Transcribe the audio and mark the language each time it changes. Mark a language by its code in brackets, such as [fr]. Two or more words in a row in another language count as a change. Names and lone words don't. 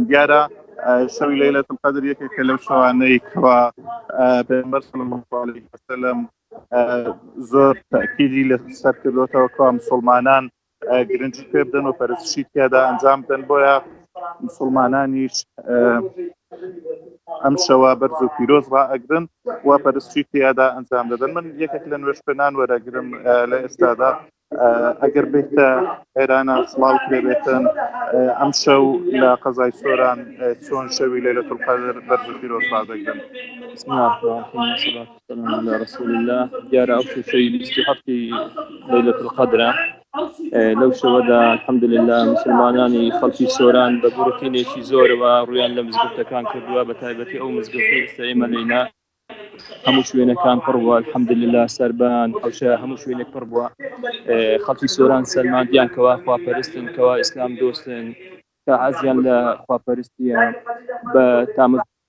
[ckb] دیارە شەوی لەیلەتول قەدر یەکێکە لەو شەوانەی کەوا پێغەمبەر [ar] صلی الله علیه وسلم [ckb] زۆر تاکیدی لەسەر کردوتەوە کەوا مسلمانان گرنگی پێ بدەن و پەرستشی تیادا ئەنجام بدەن بۆیە مسلمانانیش ئەم شەوە بەرز و پیرۆز ڕائەگرن و پەرستشی تیادا ئەنجام دەدەن. من یەکێک لە نوێژخوێنان وەرەگرم لە ئێستادا ئەگەر بێتە ئێرانە سڵاوت لێ بێتن ئەم شەو لە قەزای سۆران چۆن شەوی لەیلەتول قەدر بەرز و پیرۆز ڕائەگرن. [ar] بسم الله الرحمن الرحيم والصلاة والسلام على رسول الله. [ckb] دیارە ئەو شەوی 27 لەیلەتول قەدرە لەو شەوەدا الحەمدولله مسلمانانی خەڵکی سۆران بە بورکینێکی زۆرەوە ڕویان لە مزگەوتەکان کردووە بە تایبەتی ئەو مزگەوتەی ئێستا ئێمە لێینا هەموو شوێنەکان پڕ بووە الحەمدولله سەربان حەوشە هەموو شوێنێک پڕ بووە خەڵکی سۆران سەلماندیان کەوا خواپەرستن کەوا ئیسلام دۆستن کە حەزیان لە خواپەرستیە بە تامە